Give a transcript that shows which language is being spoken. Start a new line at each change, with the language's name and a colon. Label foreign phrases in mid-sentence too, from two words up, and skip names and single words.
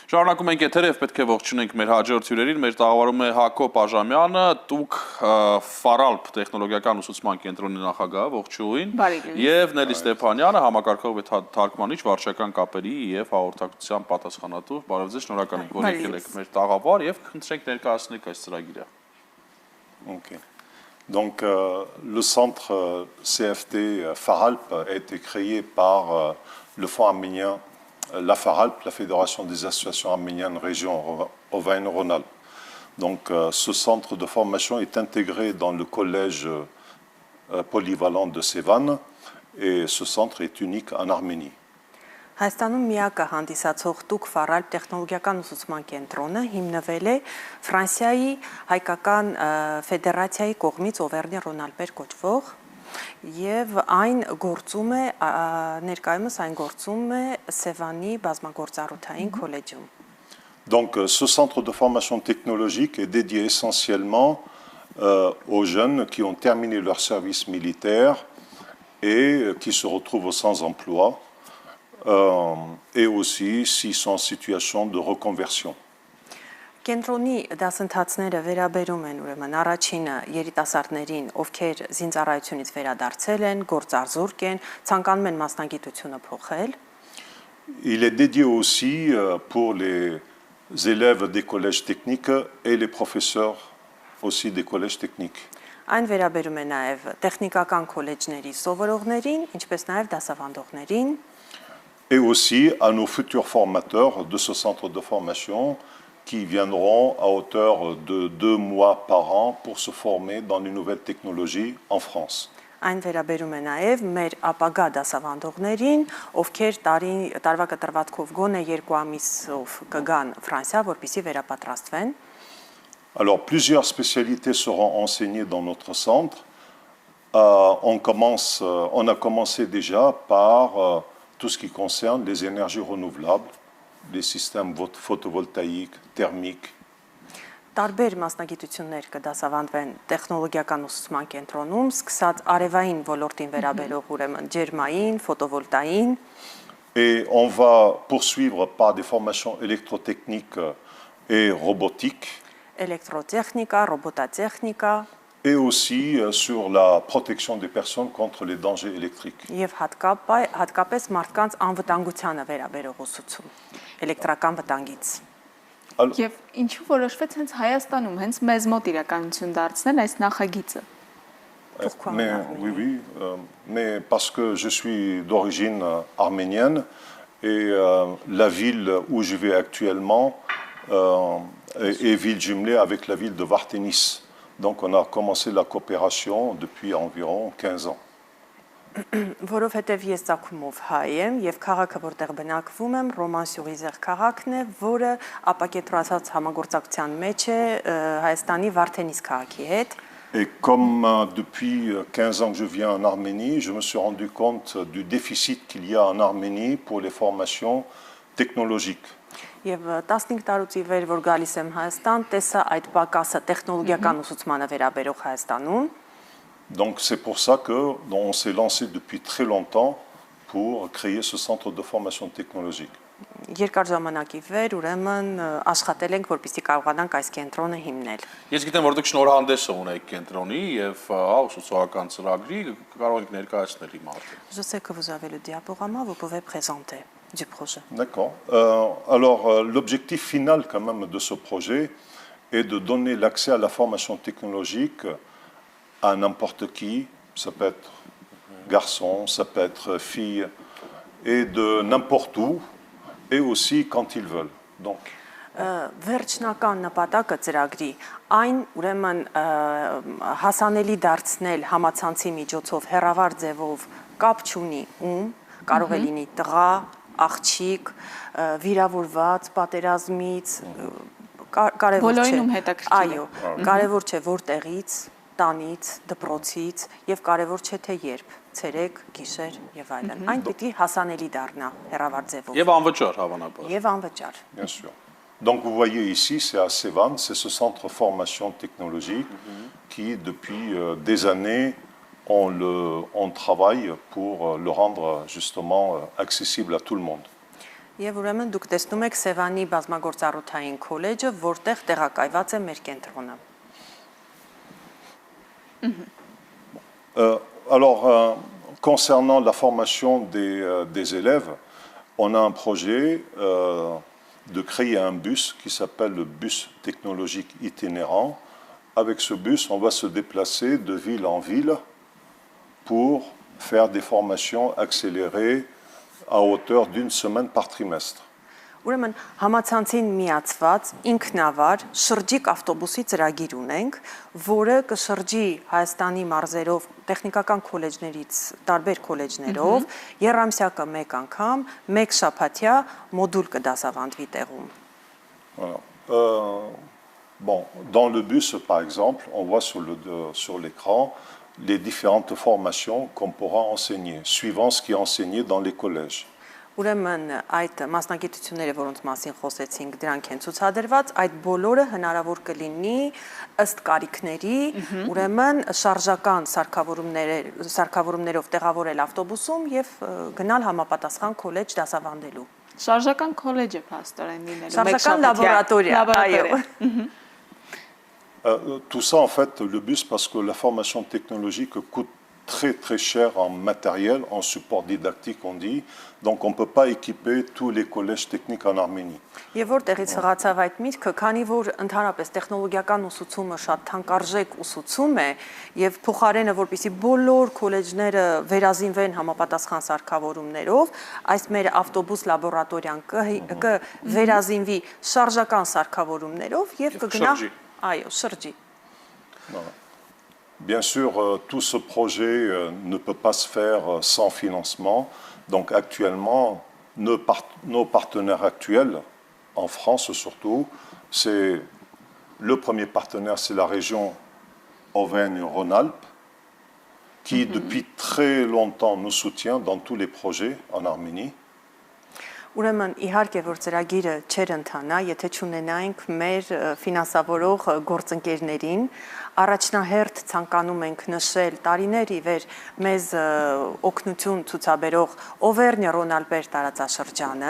Armenian: Շարունակում ենք եթերև, պետք է ողջունենք մեր հաջորդ հյուրերին, մեր տաղավարում է Հակոբ Աժամյանը, դուք Ֆարալփ տեխնոլոգիական ուսուցման կենտրոնի նախագահ, ողջույն, եւ Նելի Ստեփանյանը, համակարգող թարգմանիչ, վարչական կապերի եւ հաղորդակցության պատասխանատու։ Բարև ձեզ, շնորհակալ ենք, որ եկել եք մեր տաղավար եւ խնդրենք ներկայացնեք այս ծրագիրը։
French: Donc, le centre CFT Faralp a été créé par le Fonds arménien, la Faralp, la Fédération des associations arméniennes région Auvergne-Rhône-Alpes. Donc, ce centre de formation est intégré dans le collège polyvalent de Sevan et ce centre est unique en Arménie.
Armenian: Հայաստանում միակը հանդիսացող տուկ Ֆարալփ տեխնոլոգիական ուսուցման կենտրոնը հիմնվել է Ֆրանսիայի հայկական ֆեդերացիայի կողմից Օվերնի Ռոնալբեր կոչվող եւ այն գործում է ներկայումս այն գործում է Սևանի բազմագործառութային քոլեջում.
French: Donc ce centre de formation technologique est dédié essentiellement aux jeunes qui ont terminé leur service militaire et qui se retrouvent sans emploi. Et aussi s'ils sont en situation de reconversion.
Armenian: Կենտրոնի դասընթացները վերաբերում են ուրեմն առաջինը երիտասարդներին, ովքեր զինծառայությունից վերադարձել են, գործարզուրկ են, ցանկանում են մասնագիտությունը փոխել.
French: Il est dédié aussi pour les élèves des collèges techniques et les professeurs aussi des collèges techniques.
Armenian: Այն վերաբերում է նաև տեխնիկական քոլեջների սովորողներին, ինչպես նաև դասավանդողներին.
French: Et aussi à nos futurs formateurs de ce centre de formation qui viendront à hauteur de 2 mois par an pour se former dans les nouvelles technologies en France.
Armenian: Այն վերաբերում է նաև մեր ապագա դասավանդողներին, ովքեր տարվա կտրվածքով գոնե 2 ամիսով կգան Ֆրանսիա, որպեսզի վերապատրաստվեն.
French: Alors plusieurs spécialités seront enseignées dans notre centre. On a commencé déjà par tout ce qui concerne les énergies renouvelables, les systèmes photovoltaïques, thermiques.
Armenian: Տարբեր մասնագիտություններ կդասավանդվեն տեխնոլոգիական ուսուցման կենտրոնում, սկսած արևային ոլորտին վերաբերող ուրեմն ջերմային, ֆոտովոլտային.
French: Et on va poursuivre par des formations électrotechniques et robotiques.
Armenian: Էլեկտրոտեխնիկա, ռոբոտատեխնիկա.
French: Et aussi sur la protection des personnes contre les dangers électriques.
Armenian: Եվ հատկապես մարդկանց անվտանգությանը վերաբերող ուսուցում, էլեկտրական վտանգից. Եվ ինչու որոշվեց հենց Հայաստանում, հենց մեզ մոտ իրականություն դարձնել այս նախագիծը?
French: Mais parce que je suis d'origine arménienne et la ville où je vis actuellement est ville jumelée avec la ville de Varténis. Donc on a commencé la coopération depuis environ 15 ans.
Armenian: Որովհետև ես ցակումով հայ եմ եւ քաղաքը որտեղ բնակվում եմ Ռոման-Սյուղիզեղ քաղաքն է, որը ապակենտրոնացած համագործակցության մեջ է Հայաստանի Վարդենիս քաղաքի հետ.
French: Et comme depuis 15 ans que je viens en Arménie, je me suis rendu compte du déficit qu'il y a en Arménie pour les formations technologiques.
Armenian: Եվ 15 տարուց ի վեր որ գալիս եմ Հայաստան, տեսա այդ պակասը տեխնոլոգիական ուսուցմանը վերաբերող Հայաստանում.
French: Donc c'est pour ça que on s'est lancé depuis très longtemps pour créer ce centre de formation technologique.
Armenian: Երկար ժամանակի վեր ուրեմն աշխատել ենք, որպեսզի կարողանանք այս կենտրոնը հիմնել. Ես գիտեմ, որ դուք շնորհանդեսը ունեք կենտրոնի եւ ուսուցողական ծրագրի, կարող եք ներկայացնել իմ արդեն.
French: Je sais que vous avez le diaporama, vous pouvez présenter du projet. D'accord. Alors l'objectif final quand même de ce projet est de donner l'accès à la formation technologique à n'importe qui, ça peut être garçon, ça peut être fille, et de n'importe où, et aussi quand ils veulent. Donc
Armenian: Վերջնական նպատակը ծրագրի այն ուրեմն հասանելի դարձնել համացանցի միջոցով հեռավար ձևով կապ չունի ում, կարող է լինի տղա, աղջիկ, վիրավորված, պատերազմից, կարևոր չէ, այո, կարևոր չէ որտեղից, տանից, դպրոցից եւ կարևոր չէ թե երբ, ցերեկ, գիշեր եւ այլն։ Այն պիտի հասանելի դառնա հեռավար ձևով։ Եվ անվճար հավանաբար։ Եվ անվճար։
French: Bien sûr. Donc vous voyez ici, c'est à Sevan, c'est ce centre formation technologique qui depuis des années on travaille pour le rendre justement accessible à tout le monde.
Armenian: Եվ ուրեմն դուք տեսնում եք Սևանի բազմագործառութային քոլեջը, որտեղ տեղակայված է մեր կենտրոնը։
French: Alors, concernant la formation des élèves, on a un projet de créer un bus qui s'appelle le bus technologique itinérant. Avec ce bus, on va se déplacer de ville en ville pour faire des formations accélérées à hauteur d'une semaine par trimestre.
Armenian: Ուրեմն համացանցին միացված ինքնավար շրջիկ ավտոբուսի ծրագիր ունենք, որը կշրջի Հայաստանի մարզերով տեխնիկական քոլեջներից, տարբեր քոլեջներով, երամսյակը մեկ անգամ, մեկ շաբաթյա մոդուլ կդասավանդվի տեղում։
French: Bon, dans le bus, par exemple, on voit sur l'écran les différentes formations qu'on pourra enseigner, suivant ce qui est enseigné dans les collèges.
Armenian: Ուրեմն այդ մասնագիտությունները, որոնց մասին խոսեցինք, դրանք են ցուցադրված, այդ բոլորը հնարավոր կլինի ըստ կարիքների, ուրեմն շարժական սարքավորումներով տեղավորել ավտոբուսում եւ գնալ համապատասխան քոլեջ դասավանդելու։ Շարժական քոլեջը փաստորեն լինելու, շարժական լաբորատորիա, այո։
French: Tout ça, en fait, le bus, parce que la formation technologique coûte très très cher en matériel, en support didactique, on dit. Donc, on ne peut pas équiper tous les collèges techniques en Arménie.
Armenian: Եվ որտեղից հղացավ այդ միտքը, քանի որ ընդհանրապես տեխնոլոգիական ուսուցումը շատ թանկարժեք ուսուցում է եւ փոխարենը որպեսզի բոլոր քոլեջները վերազինվեն համապատասխան սարքավորումներով, այս մեր ավտոբուս լաբորատորիան կվերազինվի շարժական սարքավորումներով եւ կգնա այո, շրջի։
French: Bien sûr, tout ce projet ne peut pas se faire sans financement. Donc actuellement, nos partenaires actuels, en France surtout, c'est le premier partenaire, c'est la région Auvergne-Rhône-Alpes, qui depuis très longtemps nous soutient dans tous les projets en Arménie.
Armenian: Ուրեմն իհարկե որ ծրագիրը չեր ընթանա, եթե չունենայինք մեր ֆինանսավորող գործընկերներին, առաջնահերթ ցանկանում ենք նշել տարիներ ի վեր մեզ օգնություն ցուցաբերող Auvergne-Rhône-Alpes տարածաշրջանը,